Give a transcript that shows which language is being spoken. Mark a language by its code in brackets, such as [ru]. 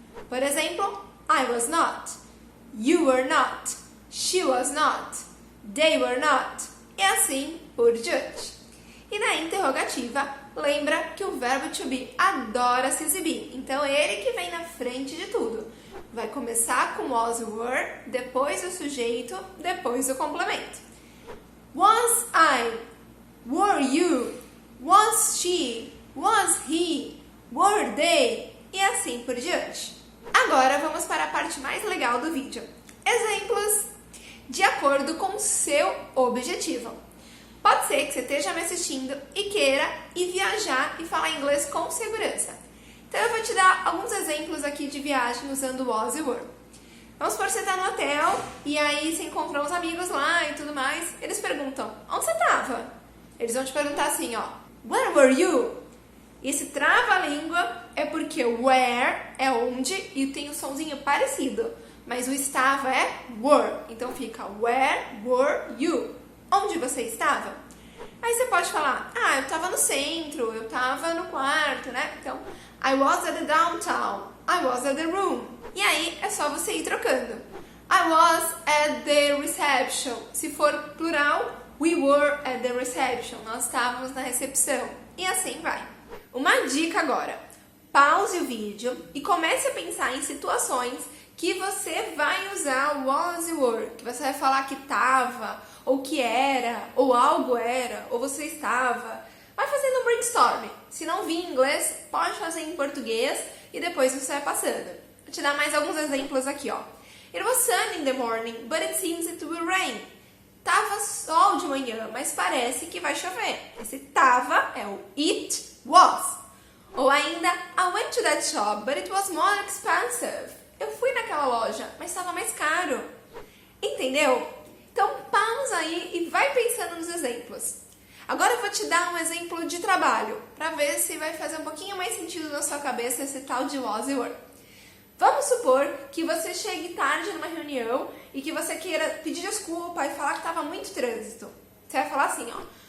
[pt] Por exemplo, [en] I was not, you were not, she was not, they were not, [pt] e assim por diante. E na interrogativa, lembra que o verbo to be adora se exibir, então é ele que vem na frente de tudo. Vai começar com was e were, depois o sujeito, depois o complemento. [en] Was I, were you, was she, was he, were they, [pt] e assim por diante. Agora vamos para a parte mais legal do vídeo. Exemplos de acordo com o seu objetivo. Pode ser que você esteja me assistindo e queira ir viajar e falar inglês com segurança. Então eu vou te dar alguns exemplos aqui de viagem usando was e were. Vamos supor que você está no hotel e aí você encontrou uns amigos lá e tudo mais. Eles perguntam, onde você estava? Eles vão te perguntar assim, ó, [en] where were you? [pt] Esse trava-língua é porque where é onde e tem um sonzinho parecido. Mas o estava é were. Então fica [en] where were you? [pt] Onde você estava? Aí você pode falar, eu estava no centro, eu estava no quarto, né? [en] Então, I was at the downtown, I was at the room. [pt] E aí é só você ir trocando. [en] I was at the reception. [pt] Se for plural, [en] we were at the reception. [pt] Nós estávamos na recepção. E assim vai. Uma dica agora. Pause o vídeo e comece a pensar em situações que você vai usar o was e were. Que você vai falar que estava, ou que era, ou algo era, ou você estava. Vai fazendo um brainstorm. Se não vir em inglês, pode fazer em português e depois você vai passando. Vou te dar mais alguns exemplos aqui, ó. [en] It was sunny in the morning, but it seems it will rain. [pt] Tava sol de manhã, mas parece que vai chover. Esse tava é o [en] it was. [pt] Ou ainda, [en] I went to that shop, but it was more expensive. [pt] Eu fui naquela loja, mas estava mais caro. Entendeu? Então pausa aí e vai pensando nos exemplos. verbos. Agora eu vou te dar um exemplo de trabalho, para ver se vai fazer um pouquinho mais sentido na sua cabeça esse tal de was e were. Vamos supor que você chegue tarde numa reunião e que você queira pedir desculpa e falar que estava muito trânsito. Você vai falar assim, ó.